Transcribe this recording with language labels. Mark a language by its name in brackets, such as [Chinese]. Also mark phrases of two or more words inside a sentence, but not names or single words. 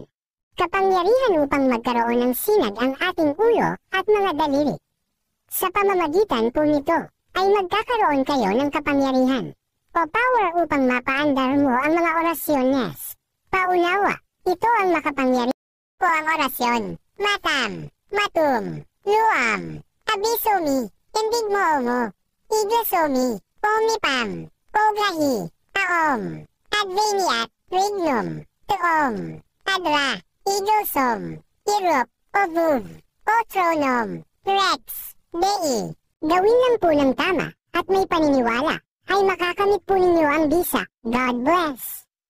[Filipino] Kapangyarihan upang magkaroon ng sinag ang ating ulo at mga daliri. Sa pamamagitan po nito, ay magkakaroon kayo ng kapangyarihan o power upang mapaandar mo ang mga orasyones. Paunawa, ito ang makapangyarihan po ang orasyon. [Latin] Matam, matum, luam, abisomi, indigmo, iglesomi, pomipam, pogahi, aom, adveniat, regnum, tuom, adra, idosom, irop, ovuv, otronom, rex, dei. [Filipino] Gawin lang po ng tama at may paniniwala ay makakamit po ninyo ang bisa. [English] God bless!